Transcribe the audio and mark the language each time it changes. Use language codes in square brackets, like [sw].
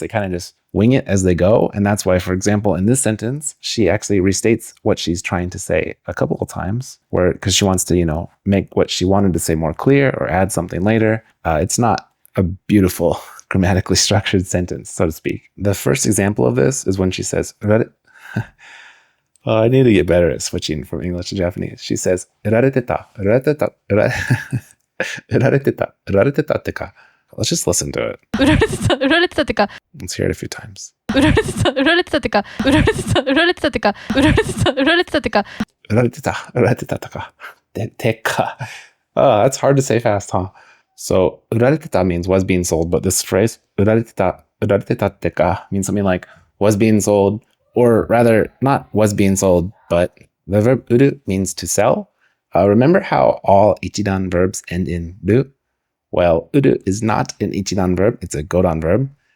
[en] They kind of just wing it as they go. And that's why, for example, in this sentence, she actually restates what she's trying to say a couple of times, because she wants to, you know, make what she wanted to say more clear or add something later. It's not a beautiful grammatically structured sentence, so to speak. The first example of this is when she says, I need to get better at switching from English to Japanese. She says, [ja] 売られてた, 売られてた, 売られてた, 売られてたってか. [en] Let's just listen to it. [ja] 売られてた、売られてたってか. [en] Let's hear it a few times. [ja] 売られてた、売られてたってか.売られてた、売られてたってか.売られてた、売られてたってか. 売られてた、売られてたってか. てか. [en] That's hard to say fast, huh? So, [ja] 売られてた [en] means was being sold, but this phrase, [ja] 売られてたってか [en] means something like was being sold, or rather, not was being sold, but the verb uru means to sell. Remember how all ichidan verbs end in ru? Well, uru is not an ichidan verb, it's a godan verb.